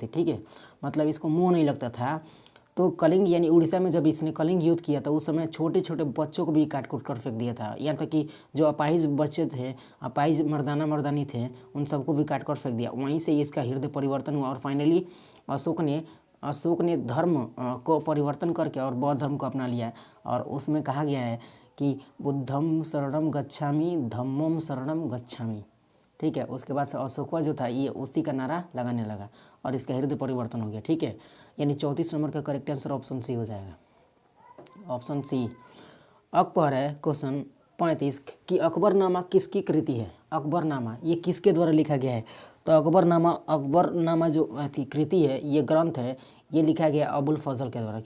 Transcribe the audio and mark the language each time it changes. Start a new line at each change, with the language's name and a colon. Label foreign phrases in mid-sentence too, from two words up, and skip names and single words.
Hindi: ठीक है, मतलब इसको मुँह नहीं लगता था। तो कलिंग यानी उड़ीसा में जब इसने कलिंग युद्ध किया था उस समय छोटे छोटे बच्चों को भी काट कूट कर फेंक दिया था। यहाँ तक कि जो अपाहिज बच्चे थे, अपाहिज मर्दानी थे, उन सबको भी काट कर फेंक दिया। वहीं से इसका हृदय परिवर्तन हुआ और फाइनली अशोक ने धर्म को परिवर्तन करके और बौद्ध धर्म को अपना लिया। और उसमें कहा गया है कि
Pali: बुद्धम शरणम गच्छामि, धम्मम शरणम गच्छामि।
Hindi: ठीक है, उसके बाद से अशोका जो था ये उसी का नारा लगाने लगा और इसका हृदय परिवर्तन हो गया। ठीक है, यानी 34 नंबर का
English: correct answer option C
Hindi: हो जाएगा,
English: option C.
Hindi: अकबर है क्वेश्चन 35 कि अकबरनामा किसकी कृति है? अकबरनामा ये किसके द्वारा लिखा गया है? तो अकबरनामा जो थी कृति है, ये ग्रंथ है, ये लिखा गया अबुल फजल के द्वारा।